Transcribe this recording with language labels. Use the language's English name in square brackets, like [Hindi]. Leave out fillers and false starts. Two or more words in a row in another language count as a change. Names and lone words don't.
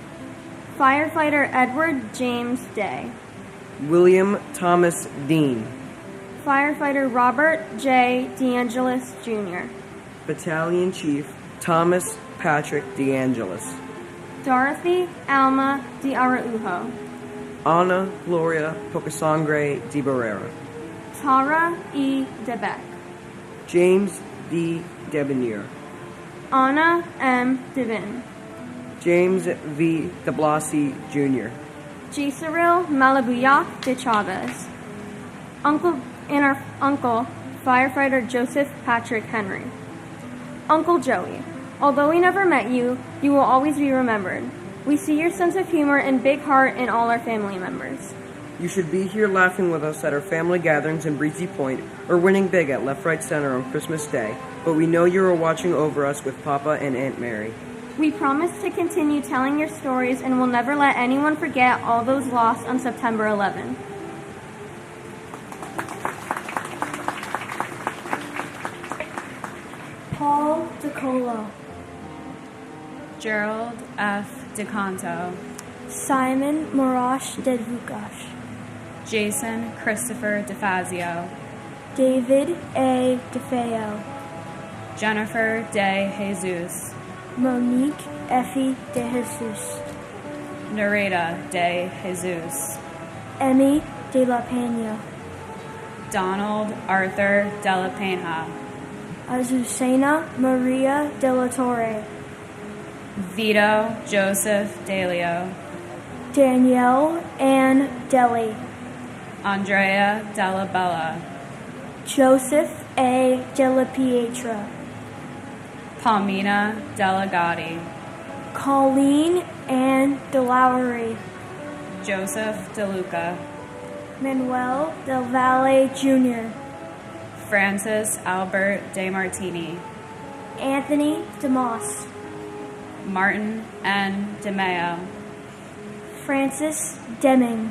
[English] Firefighter Edward James Day. William Thomas Dean. Firefighter Robert J. DeAngelis Jr. Battalion Chief Thomas Patrick DeAngelis. Dorothy Alma de Araujo. Ana Gloria Pocasangre de Barrera. Tara E. DeBeck. James D. Debonair. Anna M. Devin. James V. de Blasi Jr. Gisaril Malabuyak de Chavez. Uncle Firefighter Joseph Patrick Henry. Uncle Joey, although we never met you, you will always be remembered. We see your sense of humor and big heart in all our family members. You should be here laughing with us at our family gatherings in Breezy Point or winning big at Left Right Center on Christmas Day, but we know you are watching over us with Papa and Aunt Mary. We promise to continue telling your stories and will never let anyone forget all those lost on September 11. Paul DeColo. Gerald F. DeCanto. Simon Marash Dedvukash. Jason Christopher DeFazio. David A. DeFeo. Jennifer De Jesus. Monique Effie De Jesus. Nareda De Jesus. Emmy De La Pena. Donald Arthur De La Pena. Azucena Maria De La Torre. Vito Joseph Delio. Danielle Ann Deli. Andrea Della Bella. Joseph A. Della Pietra. Palmina Delegati. Colleen Ann DeLowery. Joseph DeLuca. Manuel Del Valle Jr. Francis Albert De Martini. Anthony DeMoss. Martin N. DeMeo. Francis Deming.